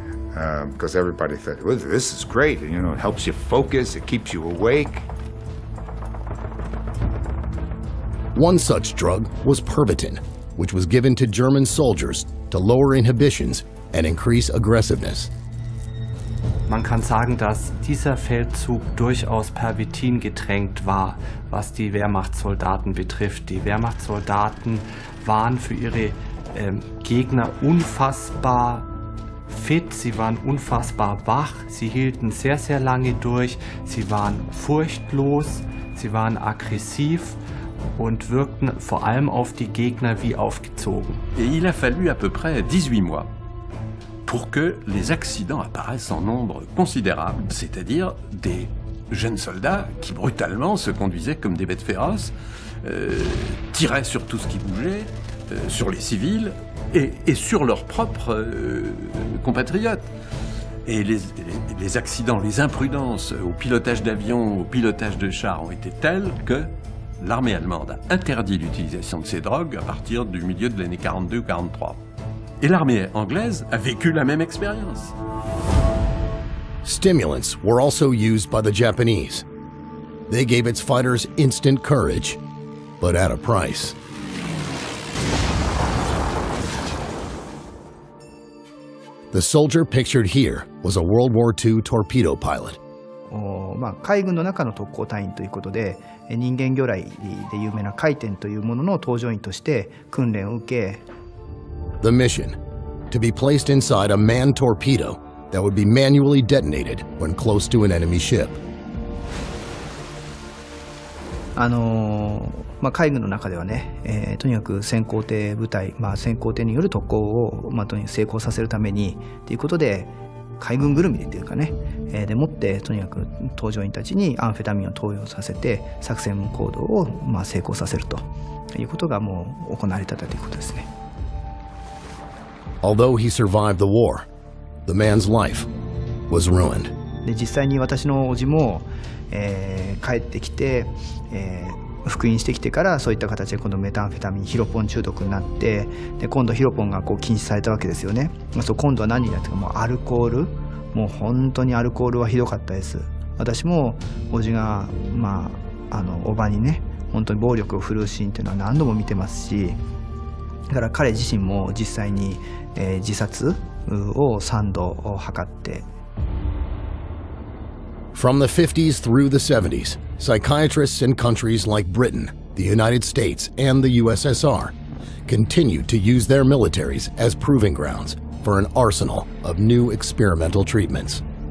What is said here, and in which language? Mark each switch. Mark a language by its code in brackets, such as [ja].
[en] Because everybody thought, well, this is great, you know, it helps you focus, it keeps you awake. One such drug was Pervitin, which was given to German soldiers to lower inhibitions and increase aggressiveness. [de] Man kann sagen, dass dieser Feldzug durchaus Pervitin getränkt war, was die Wehrmachtssoldaten betrifft. Die Wehrmachtssoldaten waren für ihre Gegner unfassbar fit, sie waren unfassbar wach, sie hielten sehr, sehr lange durch, sie waren furchtlos, sie waren aggressiv und wirkten vor allem auf die Gegner wie aufgezogen. [fr] Et il a fallu à peu près 18 mois pour que les accidents apparaissent en nombre considérable, c'est-à-dire des jeunes soldats qui brutalement se conduisaient comme des bêtes féroces, tiraient sur tout ce qui bougeait, sur les civils et sur leurs propres compatriotes. Et les accidents, les imprudences au pilotage d'avions, au pilotage de chars ont été telles que l'armée allemande a interdit l'utilisation de ces drogues à partir du milieu de l'année 42 ou 43. Et l'armée anglaise a vécu la même expérience. [en] Stimulants were also used by the Japanese. They gave its fighters instant courage, but at a price. The soldier pictured here was a World War II torpedo pilot. [ja] 海軍の中の特攻隊員ということで、人間魚雷で有名な回転というものの搭乗員として訓練を受け、 [en] The mission, to be placed inside a manned torpedo that would be manually detonated when close to an enemy ship. [ja] 海軍の中ではね、とにかく先行艇部隊、先行艇による特攻を、とにかく成功させるためにということで、海軍ぐるみでというかね、でもってとにかく搭乗員たちにアンフェタミンを投与させて作戦行動を成功させるということがもう行われていたということですね。 [en] Although he survived the war, the man's life was ruined. [ja] で実際に私の叔父も、帰ってきて、復員してきてからそういった形で今度メタンフェタミンヒロポン中毒になって、で今度ヒロポンが禁止されたわけですよね。今度は何になってか、もうアルコール、もう本当にアルコールはひどかったです。私も叔父が叔母にね本当に暴力を振るうシーンっていうのは何度も見てますし、だから彼自身も実際に、自殺を3度図って。 [en] From the 50s through the 70s, psychiatrists in countries like Britain, the United States, and the USSR continued to use their militaries as proving grounds for an arsenal of new experimental treatments.